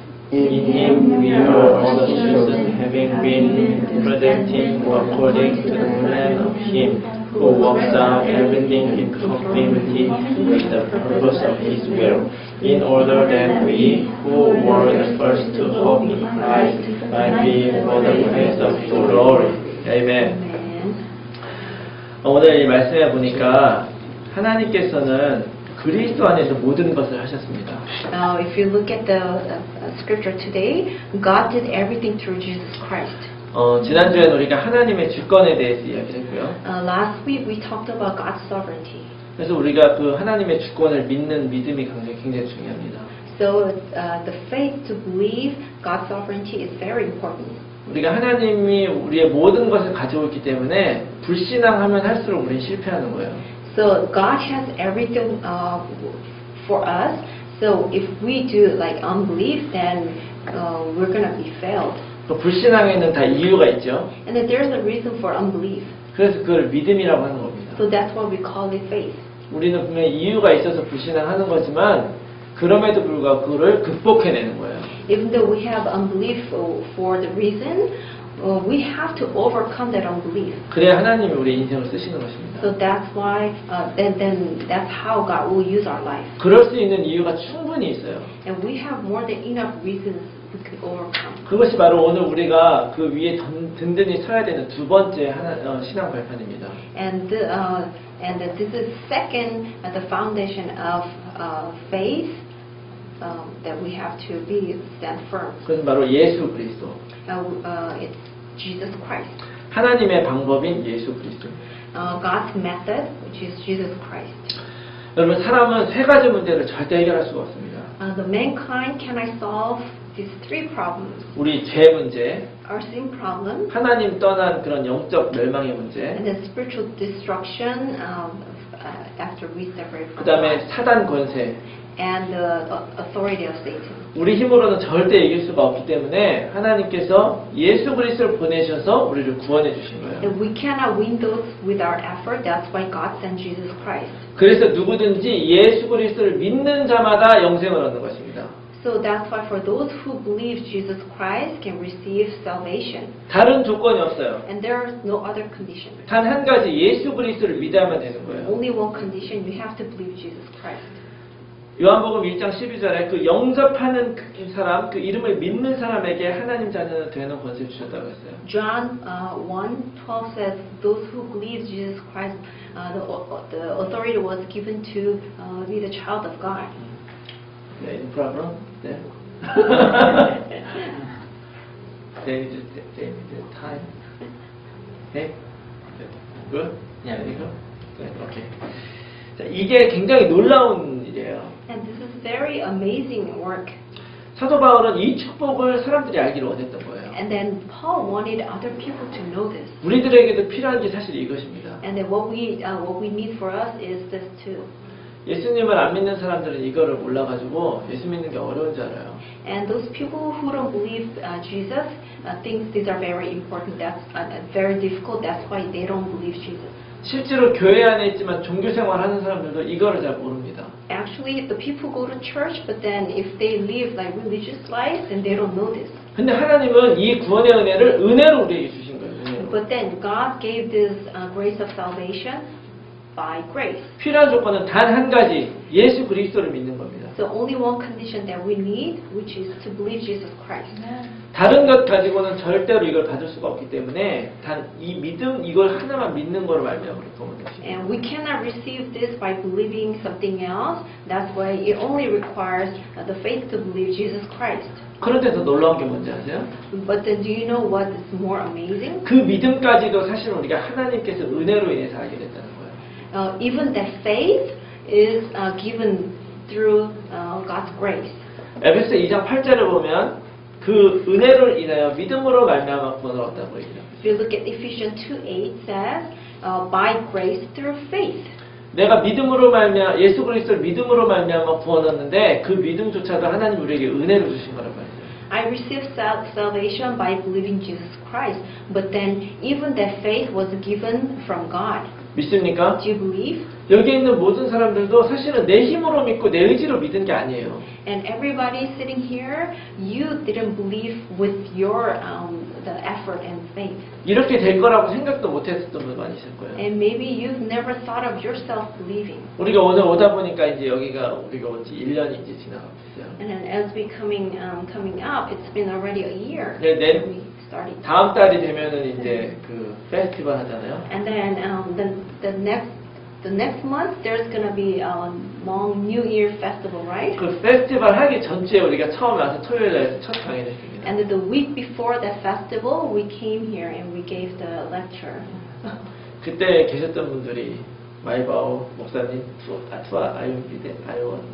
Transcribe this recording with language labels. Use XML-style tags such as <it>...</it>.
<en>In Him we are also chosen, having been predestined according to the plan of Him who works out everything in conformity with the purpose of His will, in order that we, who were the first to hope in Christ, might be for the praise of His glory. Amen.</en> <ko>오늘 이 말씀에 보니까 하나님께서는 그리스도 안에서 모든 것을 하셨습니다.</ko> <en>Now, if you look at the scripture today, God did everything through Jesus Christ.</en> <ko>지난주에는 우리가 하나님의 주권에 대해서 이야기했고요.</ko> <en>Last week we talked about God's sovereignty.</en> <ko>그래서 우리가 그 하나님의 주권을 믿는 믿음이 굉장히 중요합니다.</ko> <en>So the faith to believe God's sovereignty is very important.</en> <ko>우리가 하나님이 우리의 모든 것을 가지고 있기 때문에 불신앙하면 할수록 우리는 실패하는 거예요.</ko> <en>So God has everything for us. So if we do like unbelief, then we're gonna be failed.</en> <ko>그 불신앙에는 다 이유가 있죠.</ko> <en>And then there's a reason for unbelief.</en> <ko>그래서 그걸 믿음이라고 하는 겁니다.</ko> <en>So that's why we call it faith.</en> <ko>우리는 분명히 이유가 있어서 불신앙하는 거지만 그럼에도 불구하고 그걸 극복해내는 거예요.</ko> <en>Even though we have unbelief for the reason, we have to overcome that unbelief.</en> <ko>그래야 하나님이 우리 인생을 쓰시는 것입니다.</ko> <en>So that's why, then that's how God will use our life.</en> <ko>그럴 수 있는 이유가 충분히 있어요.</ko> <en>And we have more than enough reasons we could overcome.</en> <ko>그것이 바로 오늘 우리가 그 위에 든든히 서야 되는 두 번째 신앙 발판입니다.</ko> <en>And this is second at the foundation of faith that we have to stand firm.</en> <ko>그것은 바로 예수 그리스도.</ko> <en>It's Jesus Christ.</en> <ko>하나님의 방법인 예수 그리스도.</ko> <en>God's method, which is Jesus Christ.</en> <ko>여러분 사람은 세 가지 문제를 절대 해결할 수가 없습니다.</ko> <en>The mankind cannot solve these three problems.</en> <ko>우리 죄 문제,</ko> <en>Our sin problem,</en> <ko>하나님 떠난 그런 영적 멸망의 문제,</ko> <en>and the spiritual destruction after we separate</en> <ko>그 다음에</ko> <en>God,</en> <ko>사단 권세.</ko> <en>and the authority of Satan.</en> <ko>우리 힘으로는 절대 이길 수가 없기 때문에 하나님께서 예수 그리스도를 보내셔서 우리를 구원해 주신 거예요.</ko> <en>And we cannot win those with our effort. That's why God sent Jesus Christ.</en> <ko>그래서 누구든지 예수 그리스도를 믿는 자마다 영생을 얻는 것입니다.</ko> <en>So that's why for those who believe Jesus Christ can receive salvation.</en> <ko>다른 조건이 없어요.</ko> <en>And there is no other condition.</en> <ko>단 한 가지 예수 그리스도를 믿어야만 되는 거예요.</ko> <en>Only one condition, you have to believe Jesus Christ.</en> <ko>요한복음 1장 12절에 그 영접하는 그 사람, 그 이름을 믿는 사람에게 하나님 자녀는 되는 권세를 주셨다고 했어요.</ko> <en>John 1:12 says, those who believe Jesus Christ, the authority was given to be the child of God. Yeah, any problem? Yeah. They need time. Okay? Good? Yeah, there you go. Good. Okay.</en> <ko>자, 이게 굉장히 놀라운 일이에요.</ko> <en>And this is very amazing work.</en> <ko>사도 바울은 이 축복을 사람들이 알기를 원했던 거예요.</ko> <en>And then Paul wanted other people to know this.</en> <ko>우리들에게도 필요한 게 사실 이것입니다.</ko> <en>And then what we need for us is this too.</en> <ko>예수님을 안 믿는 사람들은 이거를 몰라가지고 예수 믿는 게 어려운 줄 알아요.</ko> <en>And those people who don't believe Jesus think these are very important. That's very difficult. That's why they don't believe Jesus.</en> <ko>실제로 교회 안에 있지만 종교생활 하는 사람들도 이거를 잘 모릅니다.</ko> <en>Actually, the people go to church, but then if they live like religious lives, then they don't know this.</en> <ko>근데 하나님은 이 구원의 은혜를 은혜로 우리에게 주신 거예요. 은혜로.</ko> <en>But then God gave this grace of salvation by grace.</en> <ko>필요한 조건은 단 한 가지, 예수 그리스도를 믿는 겁니다.</ko> <en>So only one condition that we need, which is to believe Jesus Christ.</en> <ko>다른 것 가지고는 절대로 이걸 받을 수가 없기 때문에 단 이 믿음 이걸 하나만 믿는 거로 말미암아 그런 것입니다.</ko> <en>And we cannot receive this by believing something else. That's why it only requires the faith to believe Jesus Christ.</en> <ko>그런데 더 놀라운 게 뭔지 아세요?</ko> <en>But then do you know what is more amazing?</en> <ko>그 믿음까지도 사실 우리가 하나님께서 은혜로 인해서 알게 됐다는 거예요.</ko> <en>Even that faith is given through God's grace.</en> <ko>에베소 2장 8절을 보면 그 은혜를 인하여 믿음으로 말미암아 구원을 얻다고 얘기해요.</ko> <en>If you look at Ephesians 2:8 says, by grace through faith.</en> <ko>내가 믿음으로 말미암아 예수 그리스도를 믿음으로 말미암아 구원 얻는데 그 믿음조차도 하나님 우리에게 은혜로 주신 거라고 해요.</ko> <en>I received salvation by believing Jesus Christ, but then even that faith was given from God.</en> <ko>믿습니까?</ko> <en>Do you believe?</en> <ko>여기 있는 모든 사람들도 사실은 내 힘으로 믿고 내 의지로 믿은 게 아니에요.</ko> <en>And everybody sitting here, you didn't believe with your the effort and faith.</en> <ko>이렇게 될 거라고 생각도 못 했었던 분 많이 있을 거예요.</ko> <en>And maybe you've never thought of yourself believing.</en> <ko>우리가 오늘 오다 보니까 이제 여기가 우리가 온 지 1년이 이제 지나가고 있어요.</ko> <en>And then as we coming up, it's been already a year</en> <ko>네, 네.</ko> <en>that we started.</en> <ko>다음 달이 되면은 이제 그 페스티벌 하잖아요.</ko> <en>And then the next month there's gonna be a long New Year festival, right?</en> <ko>그 페스티벌 하기 전주에 우리가 처음 와서 토요일 날 첫 강의를 했습니다.</ko> <en>And then the week before that festival, we came here and we gave the lecture.</en> <ko>그때 계셨던 분들이 마이바오 목사님, 투아 아이온비데 아이원.</ko>